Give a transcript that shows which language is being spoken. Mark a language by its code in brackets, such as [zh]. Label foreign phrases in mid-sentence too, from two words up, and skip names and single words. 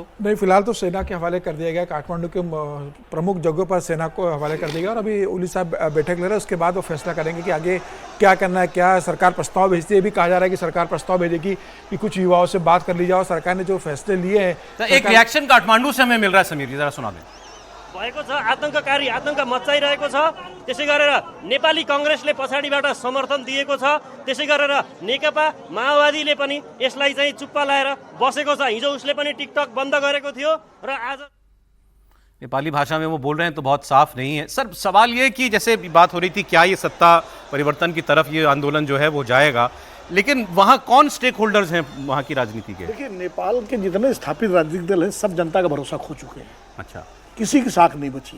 [hi] नहीं, फिलहाल तो सेना के हवाले कर दिया गया। काठमांडू के प्रमुख जगहों पर सेना को हवाले कर दिया गया और अभी ओली साहब बैठक ले रहे हैं। उसके बाद वो फैसला करेंगे कि आगे क्या करना है। क्या सरकार प्रस्ताव भेजती है, भी कहा जा रहा है कि सरकार प्रस्ताव भेजेगी कि कुछ युवाओं से बात कर ली जाओ। सरकार ने जो फैसले लिए हैं, तो एक रिएक्शन काठमांडू से हमें मिल रहा है, समीर जी जरा सुना दें। [ne] भएको छ, आतंककारी आतंक मच्चाइरहेको छ। त्यसै गरेर नेपाली कांग्रेसले पछाडिबाट समर्थन दिएको छ। त्यसै गरेर नेकपा माओवादीले पनि यसलाई चाहिँ चुप्पा लाएर बसेको छ। हिजो उसले पनि टिकटक बन्द गरेको थियो र आज [hi] नेपाली भाषा में वो बोल रहे हैं तो बहुत साफ नहीं है। सर, सवाल ये कि जैसे बात हो रही थी क्या ये सत्ता परिवर्तन की तरफ ये आंदोलन जो है वो जाएगा, लेकिन वहां कौन [en] stakeholders [hi] हैं वहां की राजनीति के? देखिए, नेपाल के जितने स्थापित राजनीतिक दल हैं सब जनता का भरोसा खो चुके हैं। अच्छा, किसी की साख नहीं बची है।